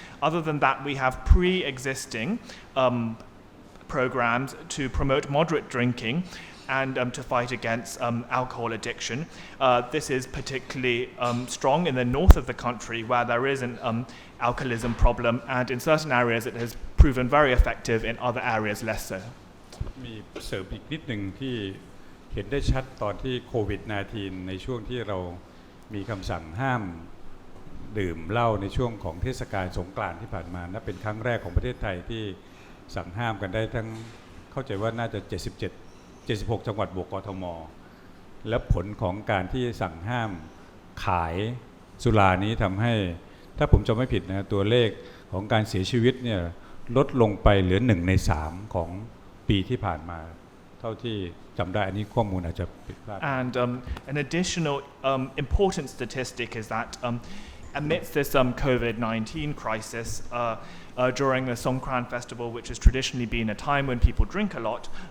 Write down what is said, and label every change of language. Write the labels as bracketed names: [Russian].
[English] Other than that, we have pre-existing programs to promote moderate drinking and to fight against alcohol addiction. This is particularly strong in the north of the country where there is an alcoholism problem, and in certain areas it has proven very effective, in other areas less so. [Thai] มีเสริมอีกนิดหนึ่งที่เห็นได้ชัดตอนที่โควิด -19 ในช่วงที่เรามีคำสั่งห้ามดื่มเหล้าในช่วงของเทศกาลสงกรานต์ที่ผ่านมานับเป็นครั้งแรกของประเทศไทยที่สั่งห้ามกันได้ทั้งเข้าใจว่าน่าจะ76 จังหวัดบวกกทม. และผลของการที่สั่งห้ามขายสุรานี้ทำให้ถ้าผมจำไม่ผิดนะตัวเลขของการเสียชีวิตเนี่ยลดลงไปเหลือ1 ใน 3ของปีที่ผ่านมาเท่าที่จำได้อันนี้ข้อมูลอาจจะผิดพลาด [English] And an additional important statistic is that amidst this COVID-19 crisis, during the Songkran festival, which has traditionally been a time when people drink a lot,